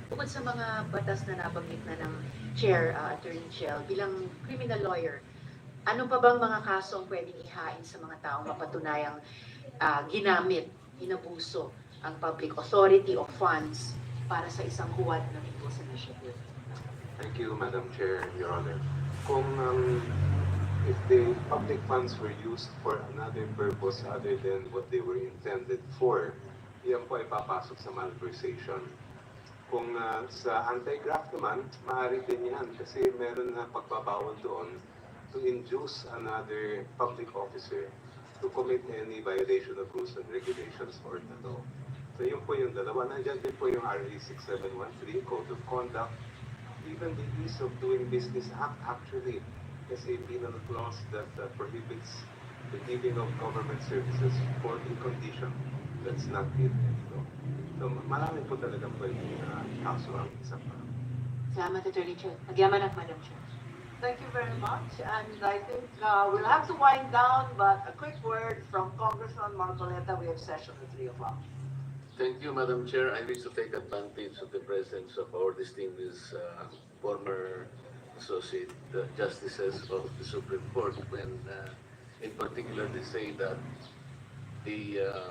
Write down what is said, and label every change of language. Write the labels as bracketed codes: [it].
[tl] Bukod sa mga batas na nabanggit na ng Chair, Attorney Chel, bilang criminal lawyer, Ano pa bang mga kaso ang pwedeng ihain sa mga taong mapatunayang ginamit, inabuso ang public authority o funds para sa isang huwad ng Impulse Initiative? [en] Thank you, Madam Chair, Your Honor. Kung if the public funds were used for another purpose other than what they were intended for, [tl] yan po ay papasok sa malversation. Kung sa anti-graft naman, maaari din yan kasi meron na pagbabawal doon [en] to induce another public officer to commit any violation of rules and regulations or the law. [tl] So yun po yung dalawa. Nandiyan din po yung [en] RA 6713, Code of Conduct, even the Ease of Doing Business Act actually, kasi penal clause that prohibits the giving of government services for a condition that's not it. [tl] So marami po talaga pwedeng kaso ang isa pa. Salamat, Attorney Chair. Nagyaman ang Madam Chair. [en] Thank you very much, and I think we'll have to wind down, but a quick word from Congressman Marcoleta. We have session at 3 o'clock. Thank you, Madam Chair. I wish to take advantage of the presence of our distinguished former associate justices of the Supreme Court when, in particular, they say that the